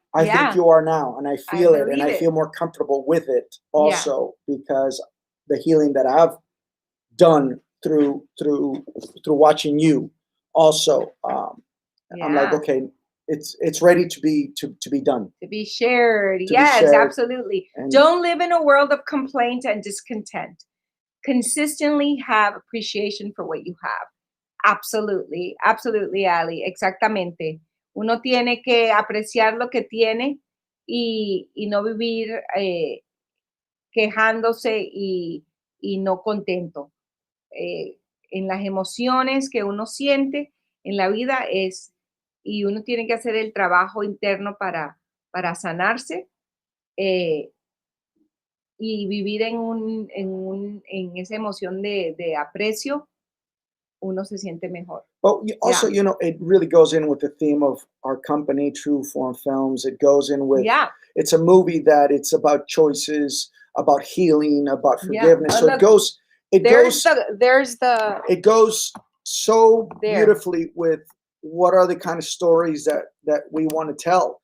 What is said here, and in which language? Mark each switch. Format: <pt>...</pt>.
<en>I think you are now, and I feel it, and I feel more comfortable with it also because the healing that I've done through watching you also. I'm like, okay, it's ready to be done, to be shared. Yes, absolutely. And don't live in a world of complaint and discontent. Consistently have appreciation for what you have. Absolutely, Ali, exactamente.</en> <es>Uno tiene que apreciar lo que tiene y no vivir quejándose y no contento. En las emociones que uno siente en la vida y uno tiene que hacer el trabajo interno para sanarse y vivir en esa emoción de aprecio. Uno se siente mejor.</es> <en>But also, it really goes in with the theme of our company, True Form Films. It goes in with, it's a movie that it's about choices, about healing, about forgiveness. So it goes so beautifully with what are the kind of stories that we want to tell.</en>